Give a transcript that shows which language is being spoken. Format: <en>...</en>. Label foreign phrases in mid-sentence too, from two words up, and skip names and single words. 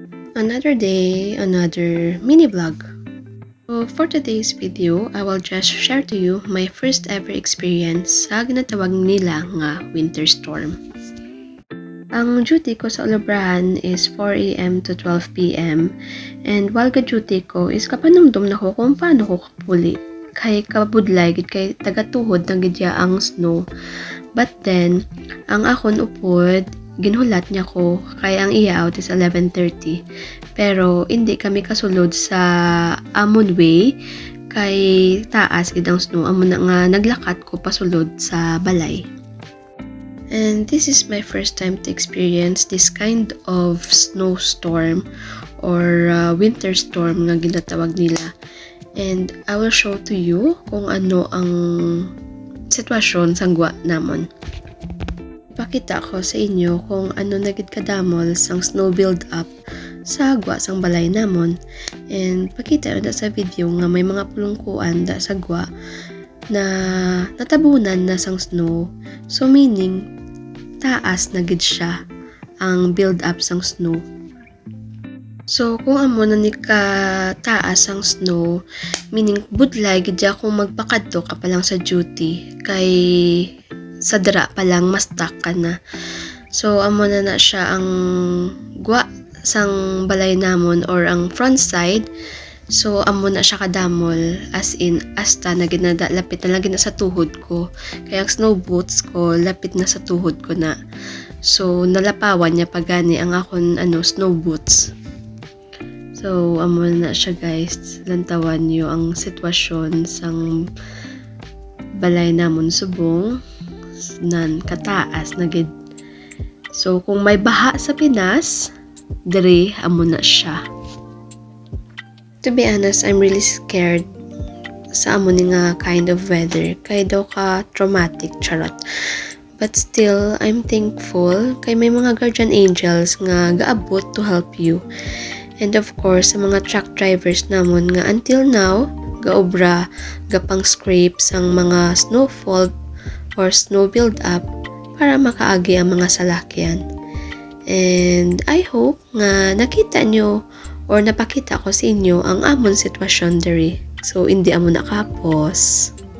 <en>Another day, another mini vlog. So for today's video, I will just share to you my first ever experience</en> <hil>sa ginatawag nila nga</hil> <en>winter storm.</en> <hil>Ang duty ko sa Olobrahan</hil> <en>is 4 AM to 12 PM, and while</en> <hil>ka-duty ko is kapanumdum na ko kung paano ko kapuli kay kabudlay gid kay tagatuhod ng gidya ang snow.</hil> <en>But then,</en> <hil>ang akon upod ginhulat niya ko kay ang iya out is 11:30, pero hindi kami kasulod sa amon way kay taas gid ang snow. Amon na nga naglakat ko pasulod sa balay.</hil> <en>And this is my first time to experience this kind of snowstorm or winter storm</en> <hil>nga ginatawag nila.</hil> <en>And I will show to you</en> <hil>kung ano ang sitwasyon sa gwa namon. Ipakita ko sa inyo kung ano nagid kadamol sang</hil> <en>snow build up</en> <hil>sa gwa sang balay namon. And pakita na sa video nga may mga pulungkuan da sa gwa na natabunan na sang snow.</hil> <en>So meaning</en> <hil>taas na gid siya ang</hil> <en>build up</en> <hil>sang snow. So kung amo na ni ka taas ang snow, meaning budlay gid kung magpakadto ka pa lang sa duty kay sa dira pa lang mastak ka na. So amo na siya ang gwa sang balay namon or ang</hil> <en>front side.</en> <hil>So amo na siya kadamol,</hil> <en>as in</en> <hil>hasta na ginada lapit na lang gina sa tuhod ko. Kaya ang</hil> <en>snow boots</en> <hil>ko lapit na sa tuhod ko na. So nalapawan niya pagani ang akon</hil> <en>snow boots.</en> <hil>So amo na siya guys. Lantawan niyo ang sitwasyon sang balay namon subong nan kataas na gid. So kung may baha sa Pinas, diri amo na siya.</hil> <en>To be honest, I'm really scared</en> <hil>sa amo ni nga</hil> <en>kind of weather.</en> <hil>Kay daw ka traumatic, charot.</hil> <en>But still, I'm thankful</en> <hil>kay may mga</hil> <en>guardian angels</en> <hil>nga gaabot</hil> <en>to help you. And of course,</en> <hil>sa mga</hil> <en>truck drivers</en> <hil>namon nga</hil> <en>until now,</en> <hil>gaobra, gapang scrape sang mga</hil> <en>snowfall or snow build up</en> <hil>para makaagi ang mga salakyan.</hil> <en>And I hope</en> <hil>nga nakita nyo or napakita ko sa inyo ang amon sitwasyon diri. So, hindi amo nakapos.</hil>